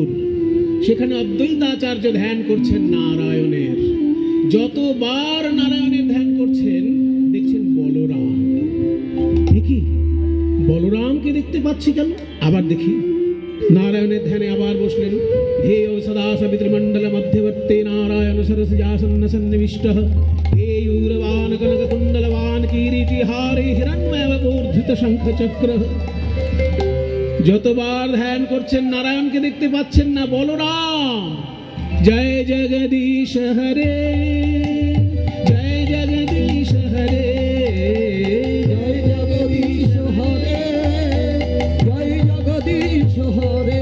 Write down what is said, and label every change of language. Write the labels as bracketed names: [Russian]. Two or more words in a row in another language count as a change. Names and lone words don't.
[Bangla] সেখানে অদ্বৈতাচার্য ধ্যান করছেন নারায়ণের। যতবার নারায়ণের ধ্যান করছেন দেখছেন বলরাম। দেখি বলরামকে দেখতে পাচ্ছি কেন? আবার দেখি নারায়ণের ধ্যানে আবার বসলেন। [Sanskrit] ध्येयो सदा सवितृमण्डल मध्यवर्ते नारायण सरसिजासन्न सन्निविष्टः। केयूरवान् कनककुण्डलवान् किरीटिहारे हिरण्मयवपूर्धित शङ्खचक्रः। [Bangla] যতবার ধ্যান করছেন নারায়ণকে দেখতে পাচ্ছেন না, বলরাম। [Hindi] जय जगदीश हरे, जय जगदीश हरे, जय जगदीश हरे, जय जगदीश हरे,